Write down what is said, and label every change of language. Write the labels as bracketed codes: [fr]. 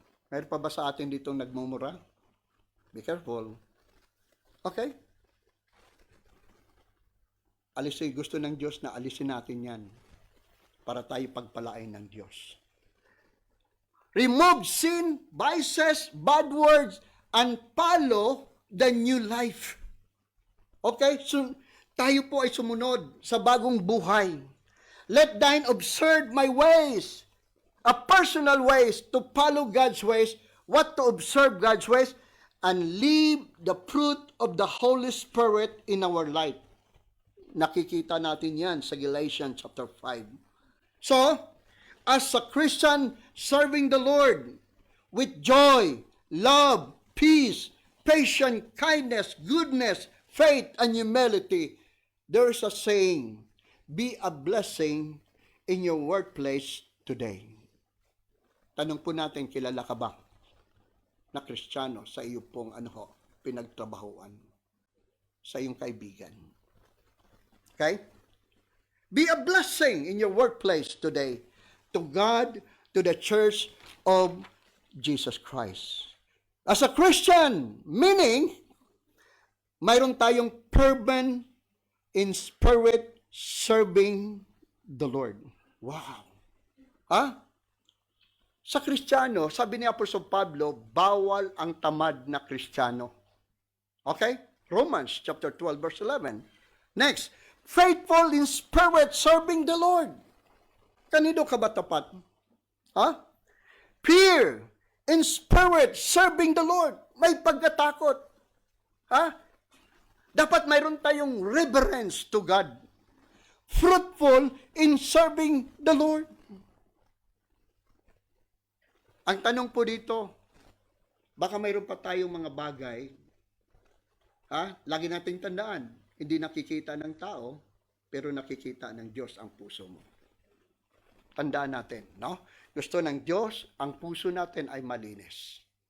[tl] Mayroon pa ba sa atin ditong nagmumura? [en] Be careful. Okay? [tl] Gusto ng Diyos na alisin natin yan para tayo pagpalain ng Diyos. [en] Remove sin, vices, bad words, and follow the new life. Okay? [tl] So, tayo po ay sumunod sa bagong buhay. [en] Let thine observe my ways, a personal ways, to follow God's ways, what to observe God's ways, and live the fruit of the Holy Spirit in our life. [tl] Nakikita natin yan sa Galatians chapter 5. [en] So, as a Christian serving the Lord with joy, love, peace, patience, kindness, goodness, faith, and humility, there is a saying, be a blessing in your workplace today. [tl] Tanong po natin, kilala ka ba na Kristiyano sa iyo pong pinagtrabahuan, sa iyong kaibigan? [en] Okay? Be a blessing in your workplace today to God, to the church of Jesus Christ. As a Christian, meaning, [tl] mayroon tayong [en] fervent in spirit serving the Lord. [tl] Wow! Ha? Sa Kristiyano, sabi ni Apostol Pablo, bawal ang tamad na Kristiyano. Okay? [en] Romans chapter 12 verse 11. Next, faithful in spirit serving the Lord. [tl] Kanino ka ba tapat? Ha? [en] Pure in spirit serving the Lord. [tl] May pagkatakot. Ha? Dapat mayroon tayong [en] reverence to God. Fruitful in serving the Lord. [tl] Ang tanong po dito, baka mayroon pa tayong mga bagay, lagi nating tandaan, hindi nakikita ng tao, pero nakikita ng Diyos ang puso mo. Tandaan natin, no? Gusto ng Diyos, ang puso natin ay malinis.